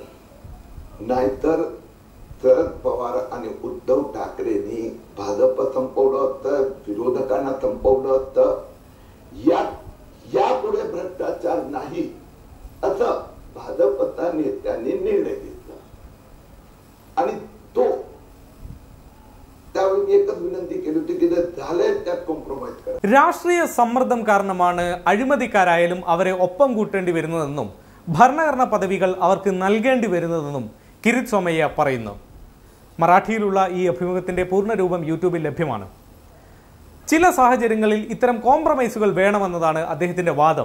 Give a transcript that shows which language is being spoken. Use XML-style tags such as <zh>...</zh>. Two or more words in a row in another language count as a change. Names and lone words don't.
<mr>नाहीतर शरद पवार आणि उद्धव ठाकरेंनी भाजप संपवलं होतं, विरोधकांना संपवलं होतं. यापुढे भ्रष्टाचार नाही असं भाजपच्या नेत्यांनी निर्णय घेतला आणि तो त्यावेळी एकच विनंती केली होती की झालंय त्यात कॉम्प्रोमाइज करा.</mr> <ml>രാഷ്ട്രീയ സമ്മർദ്ദം കാരണമാണ് അഴിമതിക്കാരായാലും അവരെ ഒപ്പം കൂട്ടേണ്ടി വരുന്നതെന്നും ഭരണഘടനാ പദവികൾ അവർക്ക് നൽകേണ്ടി വരുന്നതെന്നും കിരിത് സോമയ്യ പറയുന്നു. മറാഠിയിലുള്ള ഈ അഭിമുഖത്തിന്റെ പൂർണ്ണരൂപം യൂട്യൂബിൽ ലഭ്യമാണ്. ചില സാഹചര്യങ്ങളിൽ ഇത്തരം കോംപ്രമൈസുകൾ വേണമെന്നതാണ് അദ്ദേഹത്തിന്റെ വാദം.</ml>